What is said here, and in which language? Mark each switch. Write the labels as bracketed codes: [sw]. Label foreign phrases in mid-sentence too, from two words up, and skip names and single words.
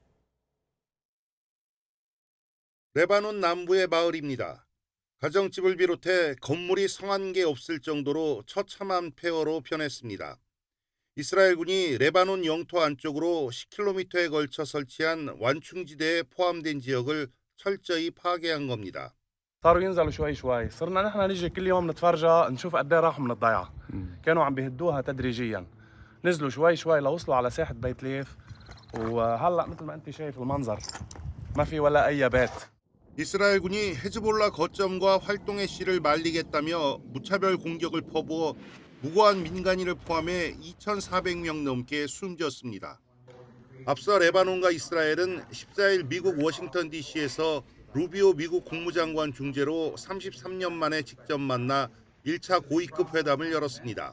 [ko] 레바논 남부의 마을입니다. 가정집을 비롯해 건물이 성한 게 없을 정도로 처참한 폐허로 변했습니다. 이스라엘군이 레바논 영토 안쪽으로 10km에 걸쳐 설치한 완충지대에 포함된 지역을 철저히 파괴한 겁니다. [ar] صاروا ينزلوا شوي شوي صرنا نحن نيجي كل يوم نتفرجى نشوف قد ايه راحوا من الضيعه كانوا عم بيهدوها تدريجيا نزلوا شوي شوي لوصلوا على ساحه بيت ليث وهلا مثل ما انت شايف المنظر ما في ولا اي بيت. [ko] 이스라엘군이 헤즈볼라 거점과 활동의 씨를 말리겠다며 무차별 공격을 퍼부어 무고한 민간인을 포함해 2,400명 넘게 숨졌습니다. 앞서 레바논과 이스라엘은 14일 미국 워싱턴 DC에서 루비오 미국 국무장관 중재로 33년 만에 직접 만나 1차 고위급 회담을 열었습니다.